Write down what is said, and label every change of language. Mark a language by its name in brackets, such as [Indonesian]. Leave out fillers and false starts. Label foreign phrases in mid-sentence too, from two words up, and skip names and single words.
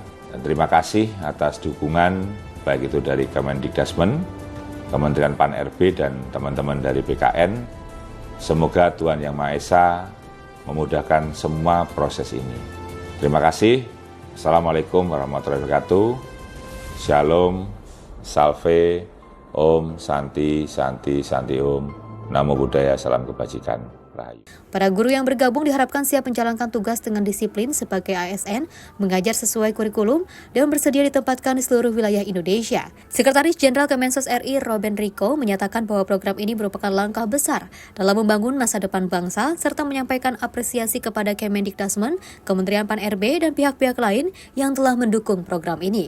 [Indonesian] Dan terima kasih atas dukungan, baik itu dari Kemendikdasmen, Kementerian Pan-RB, dan teman-teman dari BKN. Semoga Tuhan Yang Maha Esa memudahkan semua proses ini. Terima kasih. [Arabic] السلام عليكم ورحمة الله وبركاته. [Indonesian] Shalom, [Balinese] salve, Om, Santi, Santi, Santi Om. [Pali] Namo Buddhaya, [Indonesian] salam kebajikan. Rahayu. Para guru yang bergabung diharapkan siap menjalankan tugas dengan disiplin sebagai ASN, mengajar sesuai kurikulum, dan bersedia ditempatkan di seluruh wilayah Indonesia. Sekretaris Jenderal Kemensos RI Robben Riko menyatakan bahwa program ini merupakan langkah besar dalam membangun masa depan bangsa, serta menyampaikan apresiasi kepada Kemendikdasmen, Kementerian Pan-RB, dan pihak-pihak lain yang telah mendukung program ini.